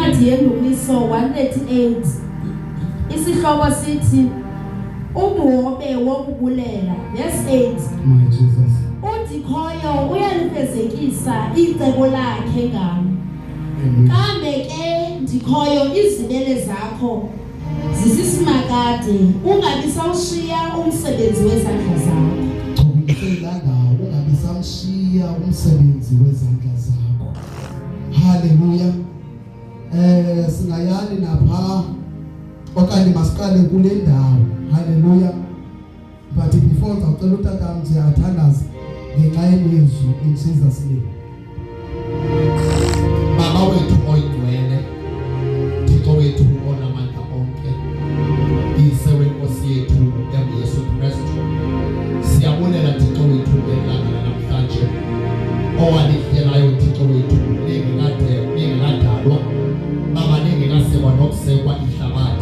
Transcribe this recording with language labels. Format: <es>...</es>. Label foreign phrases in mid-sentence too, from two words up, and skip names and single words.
<xh>Incwadi yeNdumiso 138 isihloko sithi ubuhobe wokubulela.</xh> <en>Verse 8. My Jesus.</en> <xh>Udikhoyo uyalifezekisa icebo lakhe ngami. Kambe ke ndikhoyo izibele zakho zisisimakade ungabi sawushiya umsebenzi wezandla zakho. Ungabi samshiya umsebenzi wezandla zakho. Hallelujah. Singayani napha okanye masiqale kule ndawo. Hallelujah.</xh> <en>But before</en> <xh>ngicela utata mthi athandaze ngenxa yezwi</xh> <en>in Jesus name.</en> <xh>Baba wethu oyigcwele, Thixo wethu onamandla onke, Yise wenkosi yethu uYesu Kristu, siyabulela Thixo wethu ngelanga namhlanje owalihlelayo Thixo wethu ningekadalwa, Baba ningekasekwa nokusekwa ihlabathi.</xh>